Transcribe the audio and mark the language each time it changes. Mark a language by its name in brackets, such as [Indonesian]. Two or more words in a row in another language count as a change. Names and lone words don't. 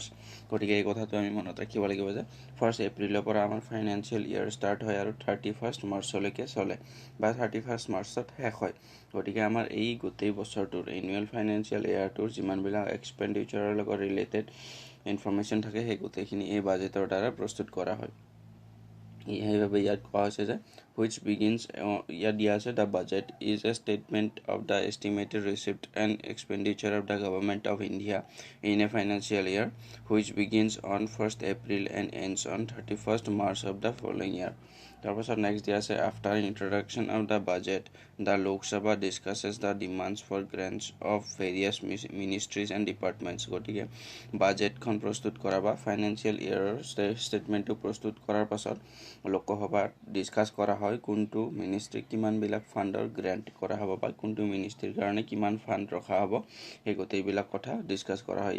[Assamese] গতিকে এই কথাটো আমি মনত ৰাখিব লাগিব যে 1 এপ্ৰিলৰ পৰা আমাৰ [English] financial year [Assamese] ষ্টাৰ্ট হয় আৰু 31 মাৰ্চলৈকে চলে বা 31 মাৰ্চত শেষ হয়। গতিকে আমাৰ এই গোটেই বছৰটোৰ [English] annual financial year [Assamese] যিমানবিলাক এক্সপেণ্ডিচাৰৰ লগত ৰিলেটেড ইনফৰ্মেশ্যন থাকে সেই গোটেইখিনি এই বাজেটৰ দ্বাৰা প্ৰস্তুত কৰা হয়। সেইবাবে ইয়াত কোৱা হৈছে যে [English] which begins, [Assamese] ইয়াত দিয়া আছে [English] the budget is a statement of the estimated receipt and expenditure of the government of India in a financial year which begins on 1st April and ends on 31st March of the following year. [Assamese] তাৰপাছত নেক্সট দিয়া আছে [English] after introduction of the budget the Lok Sabha discusses the demands for grants of various ministries and departments. [Assamese] গতিকে বাজেটখন প্ৰস্তুত কৰা বা [English] financial year [Assamese] ষ্টেটমেণ্টটো প্ৰস্তুত কৰাৰ পাছত লোকসভাত ডিছকাছ কৰা হয় কোনটো মিনিষ্ট্ৰীক কিমানবিলাক ফাণ্ডৰ গ্ৰেণ্ট কৰা হ'ব বা কোনটো মিনিষ্ট্ৰীৰ কাৰণে কিমান ফাণ্ড ৰখা হ'ব, সেই গোটেইবিলাক কথা ডিছকাছ কৰা হয়।